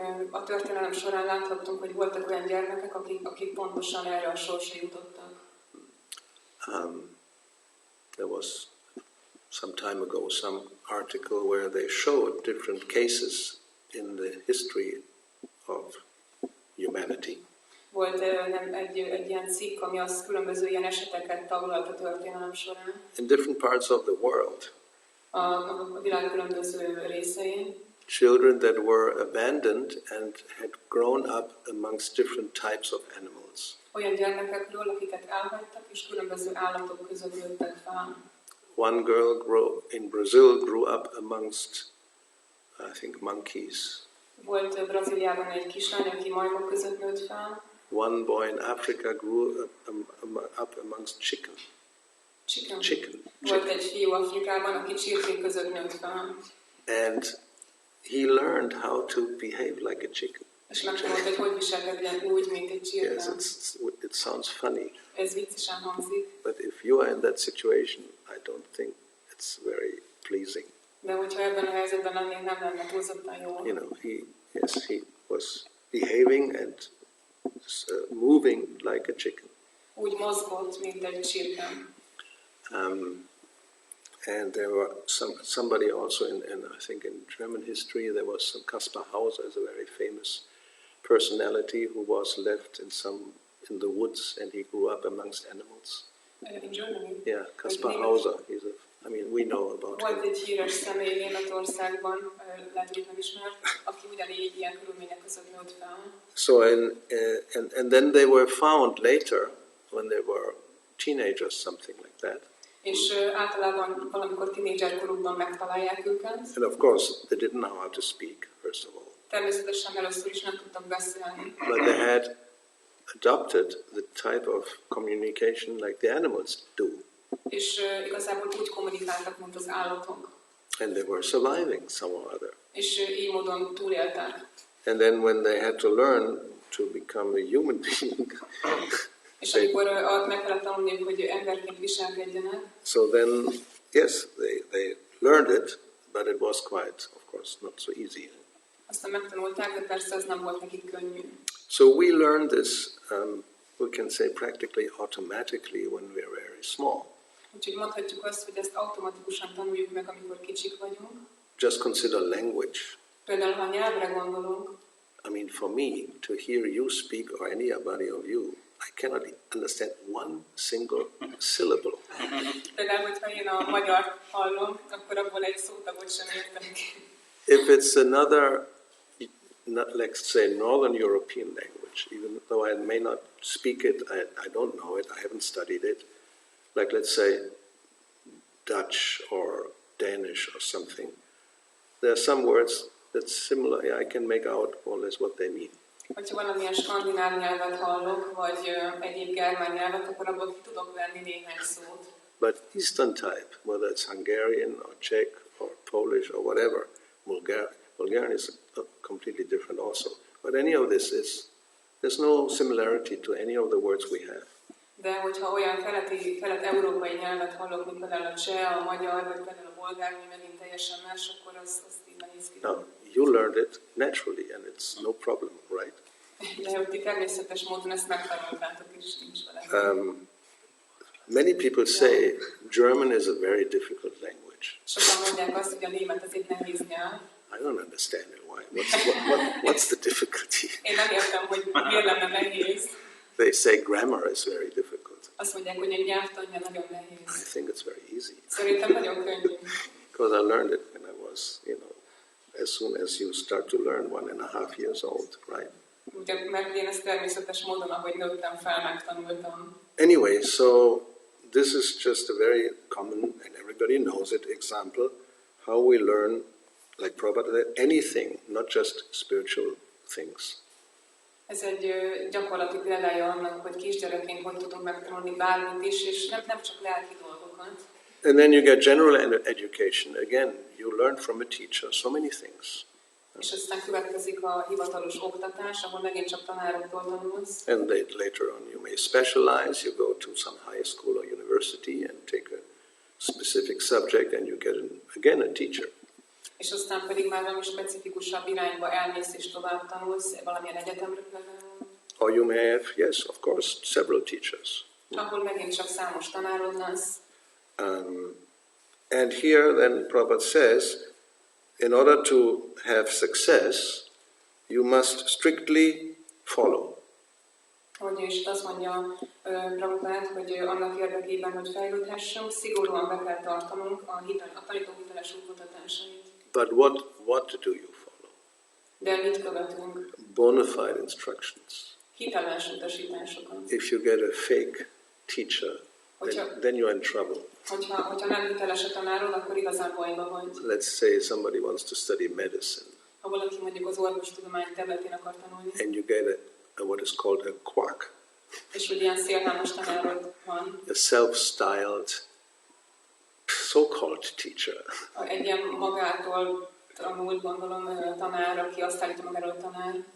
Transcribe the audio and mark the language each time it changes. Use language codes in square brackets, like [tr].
[hu] A történelem során láthattunk, hogy voltak olyan gyermekek, akik pontosan erre a sorsra jutottak. [en] There was some time ago some article where they showed different cases in the history of humanity. [hu] Volt egy ilyen cikk, ami az különböző ilyen eseteket taglalt a történelem során. [en] In different parts of the world. [hu] A világ különböző részein. [en] Children that were abandoned and had grown up amongst different types of animals. [hu] Olyan gyermekekről, akiket elhagytak, és különböző állatok között nőttek fel. [en] One girl in Brazil grew up amongst, I think, monkeys. [hu] Volt Brazíliában egy kislány, aki majmok között nőtt fel. [en] One boy in Africa grew up amongst chicken. Chicken. [hu] Volt egy fiú Afrikában, aki csirkék között nőtt fel. [en] And he learned how to behave like a chicken. [hu] És megtanult, hogy viselkedjen úgy, mint egy csirke. [en] Yes, it sounds funny. [hu] Ez viccesen hangzik. [en] But if you are in that situation, I don't think it's very pleasing. [hu] De hogyha ebben a helyzetben lennénk, nem lenne túlzottan jó. [en] You know, he was behaving and moving like a chicken. [hu] Úgy mozgott, mint egy csirke. [en] And there were somebody also in I think in German history, there was some Kaspar Hauser, is a very famous personality who was left in the woods and he grew up amongst animals. In Germany? Yeah, Kaspar Hauser. I mean, we know about him. [hu] Volt egy híres személy Németországban, lehet, hogy nem ismert, aki ugyanígy ilyen körülmények között nőtt fel. [en] So and then they were found later when they were teenagers, something like that. [hu] És általában valamikor tínédzserkorukban megtalálják őket. [en] And of course, they didn't know how to speak, first of all. [hu] Természetesen először is nem tudtak beszélni. [en] But they had adopted the type of communication like the animals do. [hu] És igazából úgy kommunikáltak, mint az állatok. [en] And they were surviving somehow or other. [hu] És így módon túléltek. [en] And then when they had to learn to become a human being, [hu] és amikor meg kellett tanulniuk, hogy emberként viselkedjenek. [en] So then, yes, they learned it, but it was quite, of course, not so easy. [hu] Aztán megtanulták, de persze ez nem volt nekik könnyű. [en] So we learned this, we can say practically automatically when we're very small. [hu] Úgyhogy mondhatjuk azt, hogy ezt automatikusan tanuljuk meg, amikor kicsik vagyunk. [en] Just consider language. [hu] Például, ha nyelvre gondolunk. [en] I mean, for me, to hear you speak or anybody of you, I cannot understand one single syllable. [hu] Például, hogyha én a magyar hallom, akkor abból egy szótagot sem értek. [en] If it's another not, let's say, Northern European language, even though I may not speak it, I don't know it, I haven't studied it. Like, let's say, Dutch or Danish or something. There are some words that's similar. I can make out more or less what they mean. [hu] Hogyha valamilyen skandináv nyelvet hallok, vagy egyéb germán nyelvet, akkor abból ki tudok venni néhány szót. [en] But Eastern type, whether it's Hungarian or Czech or Polish or whatever, Bulgarian is completely different also. But any of this there's no similarity to any of the words we have. [hu] De hogyha olyan kelet-európai nyelvet hallok, mint például a cseh, a magyar, vagy például a bolgár, ami megint teljesen más, akkor az így nehéz ki. [en] Now, you learned it naturally and it's no problem, right? [hu] De hogy ti természetes módon ezt megtanultátok, és nincs vele. [en] Many people say German is a very difficult language. [hu] Sokan mondják azt, hogy a német az egy nehéz nyelv. [en] I don't understand it. Why? What's the difficulty? [hu] Én nem értem, hogy miért lenne nehéz. [en] They say grammar is very difficult. [hu] Azt mondják, hogy egy nyelvtanja nagyon nehéz. [en] I think it's very easy. [hu] Szerintem nagyon könnyű. [en] Because I learned it when I was, as soon as you start to learn 1.5 years old, right? [hu] Ugye, mert én ezt természetes módon, ahogy nőttem fel, megtanultam. [en] Anyway, so this is just a very common, and everybody knows it, example, how we learn, like Prabhupada, anything, not just spiritual things. [hu] Ez egy gyakorlati példája annak, hogy kisgyerekként hogy tudunk megtanulni bármit is, és nem csak lelki dolgokat. [en] And then you get general education. Again, you learn from a teacher so many things. [hu] És aztán következik a hivatalos oktatás, ahol megint csak tanároktól tanulsz. [en] And later on you may specialize, you go to some high school or university and take a specific subject and you get again a teacher. [hu] És aztán pedig már valami specifikusabb irányba elmész és tovább tanulsz, valamilyen egyetemre például. [en] Or you may have, yes, of course, several teachers. [hu] Ahol megint csak számos tanárod lesz. [en] And here then Prabhupada says, in order to have success, you must strictly follow. [hu] És azt mondja Prabhupád, hogy annak érdekében, hogy fejlődhessünk, szigorúan be kell tartanunk a tanító hiteles útmutatásait. [en] But what do you follow? [hu] De mit követünk? [en] Bona fide instructions. [hu] Hiteles utasításokat. [en] If you get a fake teacher, then you're in trouble. [hu] Hogyha nem hiteles a tanárod, akkor igazán bajba vagy. [en] Let's say somebody wants to study medicine. [hu] Ha valaki mondjuk az orvostudomány területén akar tanulni. [en] And you get what is called a quack. [hu] És hogy ilyen szélhámos tanárod van. [en] A self-styled, so-called teacher. [hu] Egy ilyen magától tanult, gondolom, tanár, aki azt állítja magáról tanár.